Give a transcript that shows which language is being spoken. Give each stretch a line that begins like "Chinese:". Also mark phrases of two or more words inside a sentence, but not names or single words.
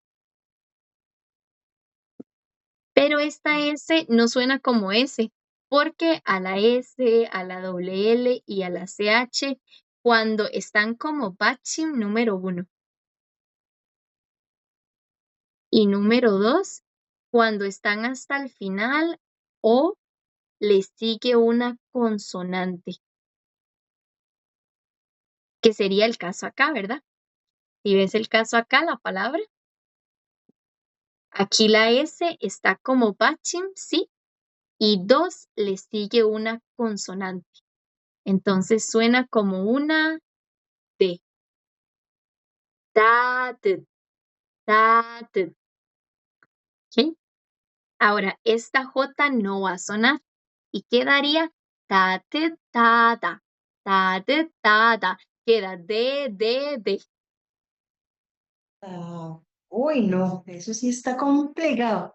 Spanish: Pero esta S no suena como S, porque a la S, a la doble L y a la CH, cuando están como bachim número 1 y número 2, cuando están hasta el final o le sigue una consonante, que sería el caso acá, ¿verdad? Si ves el caso acá, la palabra, aquí la S está como bachim, ¿sí? Y 2 le sigue una consonante. Entonces suena como una D.
Korean: 따뜻, 따뜻.
Spanish: ¿Ok? Ahora, esta J no va a sonar y quedaría
Korean: 따뜻하다, 따뜻하다.
Spanish: Queda D. Ah, uy, no, eso sí está complicado.